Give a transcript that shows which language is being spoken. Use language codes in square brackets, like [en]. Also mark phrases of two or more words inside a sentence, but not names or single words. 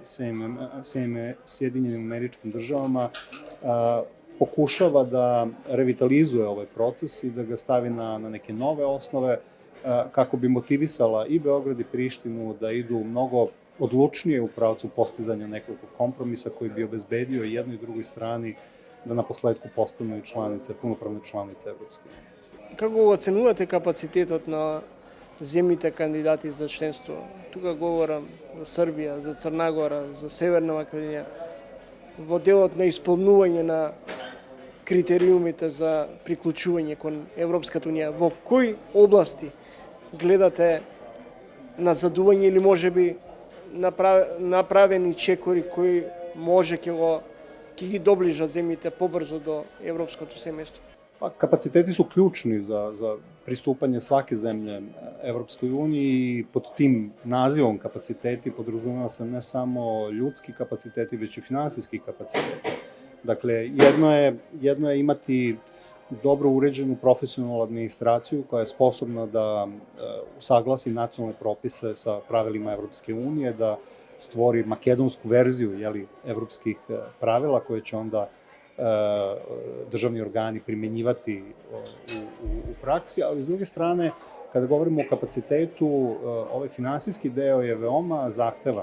[sr] Sjedinjenim Američkim Državama, pokušava da revitalizuje ovaj proces i da ga stavi na neke nove osnove, kako bi motivisala i Beograd i Prištinu da idu mnogo odlučnije u pravcu postizanja nekoliko kompromisa koji bi obezbedio jednoj i drugoj strani da na posledku postanu i članice, punopravne članice Evropske unije. [mk] Како го оценувате капацитетот на земјите кандидати за членство? Тука говорам за Србија, за Црна Гора, за Северна Македонија, во делот на исполнување на критериумите за приклучување кон Европската унија. Во кои области гледате назадување или можеби направени чекори кои може ќе ги доближат земјите побрзо до европското семејство? [sr] Pa, kapaciteti su ključni za pristupanje svake zemlje Evropskoj uniji i pod tim nazivom kapaciteti podrazumeva se ne samo ljudski kapaciteti, već i finansijski kapaciteti. Dakle, jedno je imati dobro uređenu profesionalnu administraciju koja je sposobna da usaglasi nacionalne propise sa pravilima Evropske unije, da stvori makedonsku verziju evropskih pravila koje će onda državni organi primenjivati u praksi, ali s druge strane, kada govorimo o kapacitetu, ovaj finansijski deo je veoma zahtevan.